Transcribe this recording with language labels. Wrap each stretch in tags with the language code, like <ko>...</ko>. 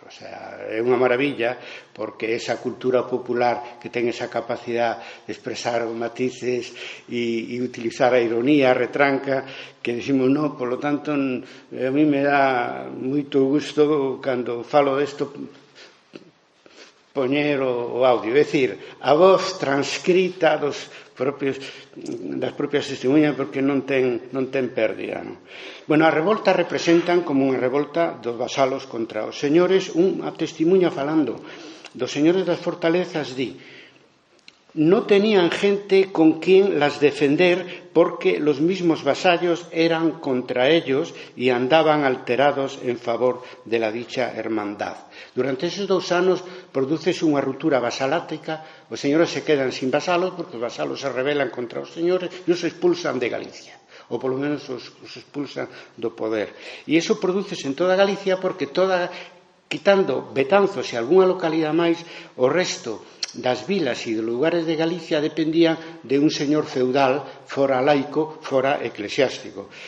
<gl>O sea, é unha maravilla, porque esa cultura popular que ten esa capacidade de expresar matices e utilizar a ironía, a retranca, que decimos, no, polo tanto, a mí me dá moito gusto cando falo desto poñer o audio, é dicir, a voz transcrita das propias testemunhas, porque non ten pérdida. Bueno, a revolta representan como unha revolta dos vasalos contra os señores. Unha testimuña falando dos señores das fortalezas</gl> <es>no tenían gente con quien las defender, porque los mismos vasallos eran contra ellos y andaban alterados en favor de la dicha hermandad.</es> <gl>Durante esos 2 anos prodúcese unha ruptura vasalática, os señores se quedan sin vasalos porque os vasalos se rebelan contra os señores e os expulsan de Galicia, ou polo menos os expulsan do poder. E iso prodúcese en toda Galicia porque quitando Betanzos e algunha localidade máis, o resto das vilas e dos lugares de Galicia dependían de un señor feudal, fora laico, fora eclesiástico.</gl>